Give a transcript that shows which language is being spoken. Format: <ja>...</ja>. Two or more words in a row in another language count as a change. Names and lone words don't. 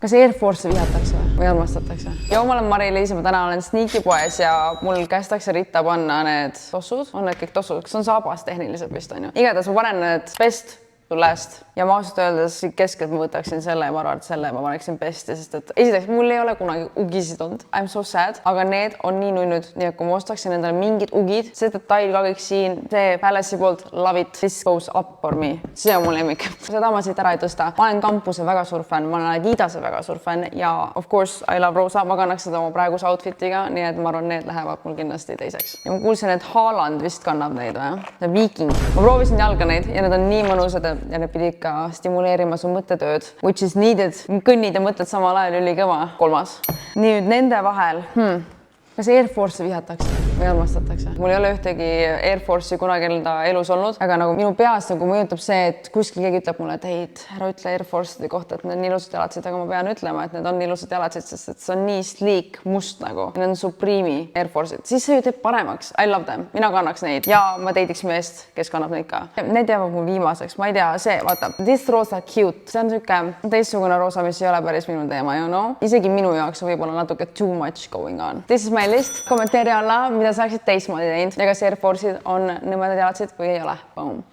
<et>Kas Air Force'i vihatakse või armastatakse? Joo, ma olen Mari-Liis, ma täna olen Sneaky-poes ja mul kästakse ritta panna need tossud. On need kõik tossud? Kas on saabas tehniliselt vist on ju? Igatahes ma panen need</et> <en>best to last</en> <et>ja ma ausalt öeldes keskelt ma võtaksin selle ja ma arvan, et selle ma paneksin besti, sest et esiteks mul ei ole kunagi ugisid olnud.</et> <en>I'm so sad,</en> <et>aga need on nii nunnud, nii et kui ma ostaksin endale mingid ugid, see detail ka kõik siin, see Palace'i poolt</et> <en>love it, this goes up for me.</en> <et>See on mu lemmik. Seda ma siit ära ei tõsta. Ma olen Campuse väga suur fänn, ma olen Adidase väga suur fänn ja</et> <en>of course I love Rosa,</en> <et>ma kannaks seda oma praeguse outfitiga, nii et ma arvan, need lähevad mul kindlasti teiseks. Ja ma kuulsin, et Haaland vist kannab neid või? See Viking. Ma proovisin jalga neid ja need on nii mõnusad ja need pidid ka stimuleerima su mõttetööd,</et> <en>which is needed.</en> <et>Kõnnid ja mõtled samal ajal ülikõva. Kolmas. Nüüd nende vahel. Kas Air Force'i vihatakse või armastatakse? Mul ei ole ühtegi Air Force'i kunagi enda elus olnud, aga nagu minu peas nagu mõjutab see, et kuskil keegi ütleb mulle, et ei, ära ütle Air Force'ide kohta, et need on nii ilusad jalatsid, aga ma pean ütlema, et need on ilusad jalatsid, sest et see on nii sleek, must nagu. Need on Supreme'i Air Force'id. Siis see ju teeb paremaks.</et> <en>I love them.</en> <et>Mina kannaks neid ja ma teidiks meest, kes kannab neid ka. Need jäävad mul viimaseks. Ma ei tea, see, vaata,</et> <en>this rosa cute.</en> <et>See on siuke teistsugune rosa, mis ei ole päris minu teema,</et> <en>you know?</en> <et>Isegi minu jaoks võib-olla natuke</et> <en>too much going on. This is my list.</en> <et>Kommenteeri alla, mida sa oleksid teistmoodi teinud ja kas Air Force'id on nõmedad jalatsid või ei ole. Boom.</et>